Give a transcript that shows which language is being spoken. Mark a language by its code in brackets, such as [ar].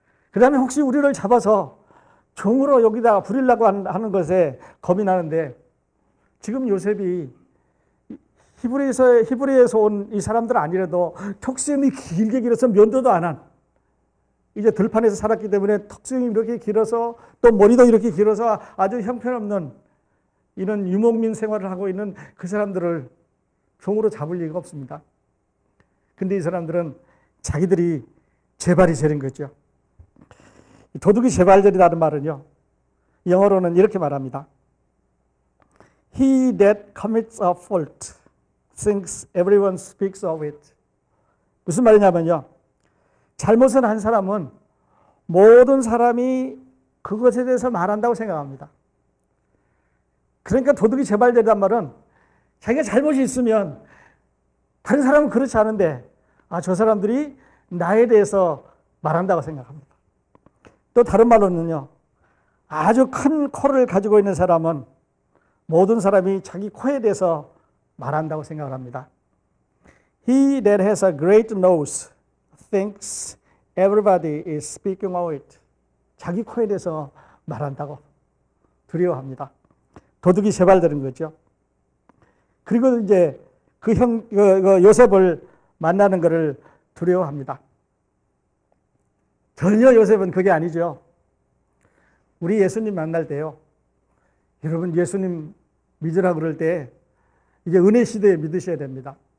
[ko] 그 다음에 혹시 우리를 잡아서 종으로 여기다가 부리려고 하는 것에 겁이 나는데, 지금 요셉이 히브리에서 온 이 사람들 아니라도 턱수염이 길게 길어서 면도도 안 한, 이제 들판에서 살았기 때문에 턱수염이 이렇게 길어서 또 머리도 이렇게 길어서 아주 형편없는 이런 유목민 생활을 하고 있는 그 사람들을 종으로 잡을 리가 없습니다. 근데 이 사람들은 자기들이 재발이 저린 거죠. 도둑이 재발절이라는 말은요, 영어로는 이렇게 말합니다. [en] He that commits a fault thinks everyone speaks of it. [ko] 무슨 말이냐면요, 잘못을 한 사람은 모든 사람이 그것에 대해서 말한다고 생각합니다. 그러니까 도둑이 재발절이란 말은 자기가 잘못이 있으면 다른 사람은 그렇지 않은데, 저 사람들이 나에 대해서 말한다고 생각합니다. 또 다른 말로는요, 아주 큰 코를 가지고 있는 사람은 모든 사람이 자기 코에 대해서 말한다고 생각을 합니다. [en] He that has a great nose thinks everybody is speaking of it. [ko] 자기 코에 대해서 말한다고 두려워합니다. 도둑이 재발되는 거죠. 그리고 이제 그 요셉을 만나는 것을 두려워합니다. 전혀 요셉은 그게 아니죠. 우리 예수님 만날 때요, 여러분 예수님 믿으라 그럴 때 이제 은혜 시대에 믿으셔야 됩니다.